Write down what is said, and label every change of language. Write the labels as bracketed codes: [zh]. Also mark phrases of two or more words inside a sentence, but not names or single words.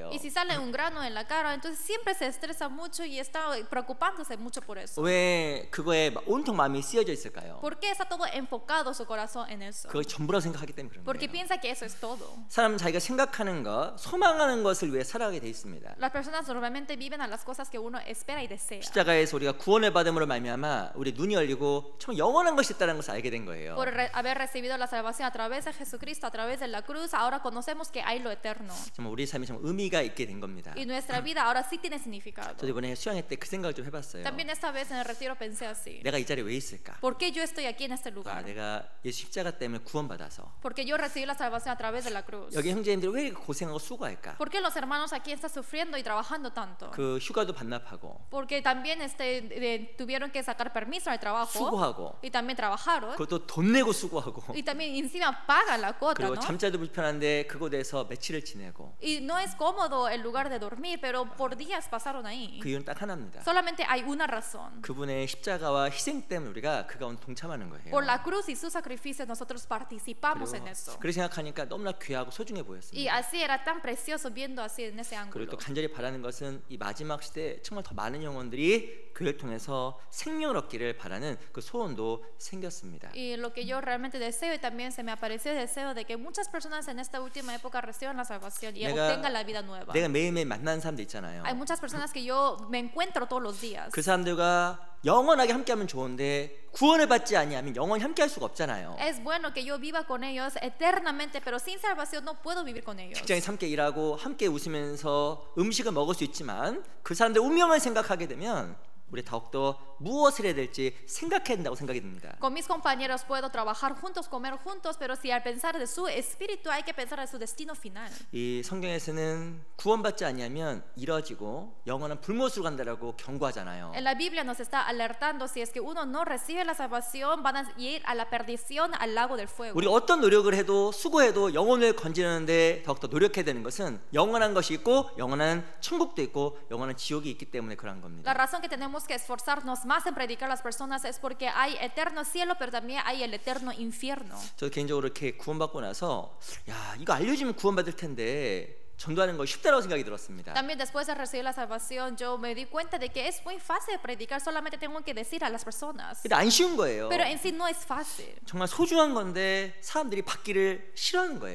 [es] Y si sale un grano en la cara, entonces siempre se estresa mucho y está preocupándose mucho por eso. [ko] 왜 그거에 온통 마음이 쓰여져 있을까요? [es] ¿Por qué está todo enfocado su corazón en eso? [ko] 그걸 전부라고 생각하기 때문에 그런 [es] Porque [ko] 거예요. [es] piensa que eso es todo. [ko] 사람은 자기가 생각하는 것, 소망하는 것을 위해 살아가게 돼 있습니다. [es] Las personas normalmente viven a las cosas que uno espera y desea. [ko] 십자가에서 우리가 구원을 받음으로 말미암아 우리 눈이 열리고 정말 영원한 것이 있다는 것을 알게 된 거예요. [es] Por haber recibido la salvación a través de Jesucristo, a través de la cruz, cruz ahora conocemos que hay lo eterno. [ko] 정말 우리 삶이 좀 의미가 있게 된 겁니다. [es] Y nuestra vida ahora sí tiene significado. [ko] 저도 이번에 수양회 때 그 생각을 좀 해봤어요. [es] También esta vez en el retiro pensé así. [ko] 내가 이 자리에 왜 있을까? [es] ¿Por qué yo estoy aquí en este lugar? [ko] 내가 예수 십자가 때문에 구원받아서. [es] Porque yo recibí la salvación a través de la cruz. [ko] 여기 형제님들이 왜 이렇게 고생하고 수고할까? [es] ¿Por qué los hermanos aquí están sufriendo y trabajando tanto? [ko] 그 휴가도 반납하고 [es] Porque también tuvieron que sacar permiso al trabajo [ko] 수고하고 [es] y también trabajaron [ko] 그것도 돈 내고 수고하고 [es] y también encima pagan la cuota, [ko] 그리고 [es] ¿no? [ko] 잠자도 불편한데 그곳에서 며칠을 지내고 [es] Y no es cómodo el lugar de dormir, pero por días pasaron ahí. [ko] 그 이유는 딱 하나입니다. [es] Solamente hay una razón. [ko] 그분의 십자가와 희생 때문에 우리가 그 가운데 동참하는 거예요. [es] Por la cruz y su sacrificio nosotros participamos en [ko] 그리고 [es] eso. [ko] 그렇게 생각하니까 너무나 귀하고 소중해 [es] Y [ko] 보였습니다. [es] así era tan precioso viendo así en ese [ko] 그리고 또 [es] ángulo. [ko] 간절히 바라는 것은 이 마지막 시대에 정말 더 많은 영혼들이 교회를 통해서 생명을 얻기를 바라는 그 소원도 생겼습니다. [es] Y lo que yo realmente deseo y también se me apareció el deseo de que muchas personas en esta última época reciban la salvación y obtengan la vida nueva. [ko] 내가 매일매일 만나는 사람들 있잖아요. [es] Hay muchas personas que yo me encuentro todos los días. [ko] 그 사람들과 영원하게 함께하면 좋은데 구원을 받지 아니하면 영원히 함께할 수가 없잖아요. [es] Es bueno que yo viva con ellos eternamente, pero sin salvación no puedo vivir con ellos. [ko] 직장에서 함께 일하고 함께 웃으면서 음식을 먹을 수 있지만 그 사람들의 운명을 생각하게 되면 우리 더욱더 무엇을 해야 될지 생각해야 된다고 생각이 듭니다. [es] Con mis compañeros puedo trabajar juntos, comer juntos, pero si al pensar de su espíritu hay que pensar de su destino final. [ko] 이 성경에서는 구원받지 아니하면 이뤄지고 영원한 불못으로 간다라고 경고하잖아요. [es] En la Biblia nos está alertando si es que uno no recibe la salvación van a ir a la perdición, al lago del fuego. [ko] 우리 어떤 노력을 해도 수고해도 영혼을 건지는데 더욱더 노력해야 되는 것은 영원한 것이 있고 영원한 천국도 있고 영원한 지옥이 있기 때문에 그런 겁니다. [es] La razón que tenemos que esforzarnos más en predicar a las personas es porque hay eterno cielo, pero también hay el eterno infierno. [ko] 저 개인적으로 이렇게 구원받고 나서 야 이거 알려주면 구원받을 텐데 전도하는 거 쉽다라고 생각이 들었습니다. [es] También después de recibir la salvación yo me di cuenta de que es muy fácil predicar, solamente tengo que decir a las personas. [ko] 근데 안 쉬운 거예요. [es] Pero en sí no es fácil. [ko] 정말 소중한 건데 사람들이 받기를 싫어하는 거예요.